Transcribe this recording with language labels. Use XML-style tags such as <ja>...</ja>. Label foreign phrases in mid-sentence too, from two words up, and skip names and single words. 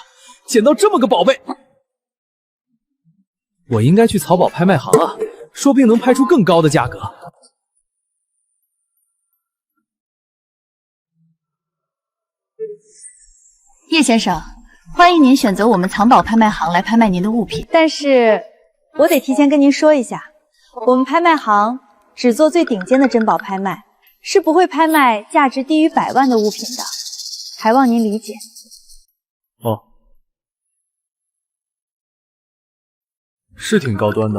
<zh>撿到這麼個寶貝，我應該去淘寶拍賣行啊，說不定能拍出更高的價格。葉先生，歡迎您選擇我們藏寶拍賣行來拍賣您的物品。但是我得提前跟您說一下，我們拍賣行只做最頂尖的珍寶拍賣，是不會拍賣價值低於100萬的物品的，還望您理解。哦，是挺高端的。</zh>